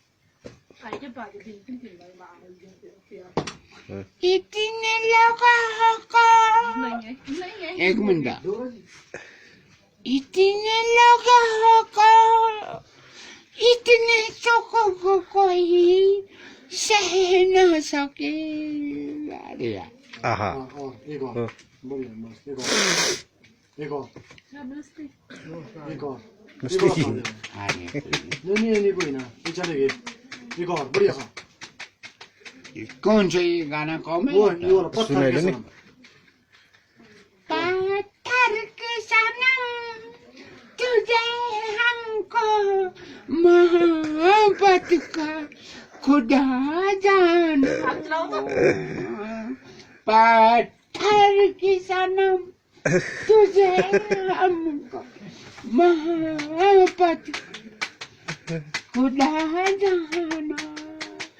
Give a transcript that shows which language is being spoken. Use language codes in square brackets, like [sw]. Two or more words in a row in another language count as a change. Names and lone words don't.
[hi] इतने लोगों को एक मिनट इतने लोगों को इतने सुखों को कोई सह न सके अरे यार [ko] 이거 아니 눈이 보이나 이 자리에 이거 머리야 [hi] कौन सा ये गाना कौन है [ko] 이거 पत्थर के सनम [hi] पत्थर के सनम तुझे हमको मोहब्बत का खुदा जाना पत्थर की सनम तुझे हमको मोहब्बत खुदा जाना बोलो